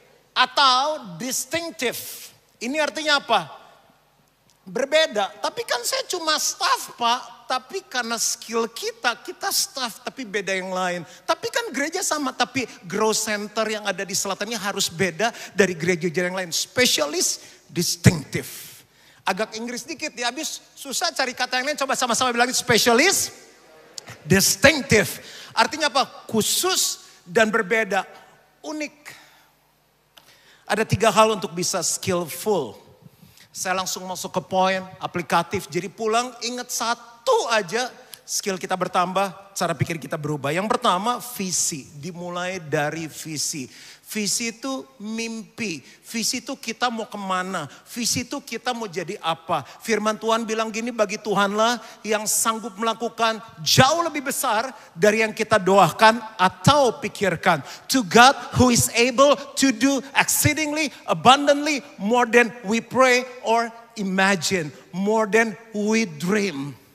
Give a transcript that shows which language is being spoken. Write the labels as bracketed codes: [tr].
[id] Atau distinctive. Ini artinya apa? Berbeda, tapi kan saya cuma staff Pak, tapi karena skill kita staff tapi beda yang lain. Tapi kan gereja sama, tapi growth center yang ada di selatannya harus beda dari gereja yang lain. [en] Specialist, distinctive. [id] Agak Inggris dikit ya, habis susah cari kata yang lain, coba sama-sama bilangin specialist, distinctive. Artinya apa? Khusus dan berbeda, unik. Ada 3 hal untuk bisa skillful. Saya langsung masuk ke poin aplikatif. Jadi pulang ingat 1 aja, skill kita bertambah, cara pikir kita berubah. Yang pertama visi, dimulai dari visi. Visi itu mimpi, visi itu kita mau kemana, visi itu kita mau jadi apa. Firman Tuhan bilang gini, bagi Tuhanlah yang sanggup melakukan jauh lebih besar dari yang kita doakan atau pikirkan. [en] To God who is able to do exceedingly abundantly more than we pray or imagine, more than we dream.